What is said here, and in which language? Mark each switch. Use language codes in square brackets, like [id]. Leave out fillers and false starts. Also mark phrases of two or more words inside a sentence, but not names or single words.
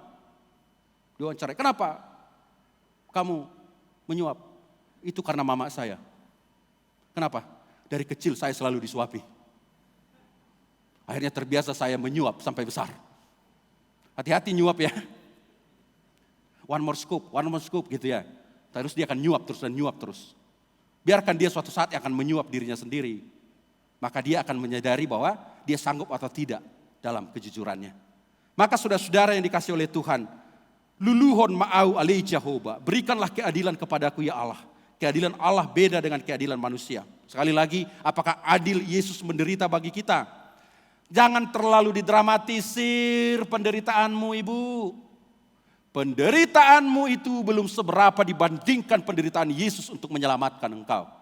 [id] Diwawancara. Kenapa kamu menyuap? Itu karena mama saya. Kenapa? Dari kecil saya selalu disuapi. Akhirnya terbiasa saya menyuap sampai besar. Hati-hati nyuap ya. [en] One more scoop [id] gitu ya. Terus dia akan nyuap terus dan nyuap terus. Biarkan dia suatu saat akan menyuap dirinya sendiri. Maka dia akan menyadari bahwa dia sanggup atau tidak dalam kejujurannya. Maka saudara-saudara yang dikasih oleh Tuhan, [bbc] luluhon ma'au alai Jehovah. [id] Berikanlah keadilan kepadaku ya Allah. Keadilan Allah beda dengan keadilan manusia. Sekali lagi, apakah adil Yesus menderita bagi kita? Jangan terlalu didramatisir penderitaanmu ibu. Penderitaanmu itu belum seberapa dibandingkan penderitaan Yesus untuk menyelamatkan engkau.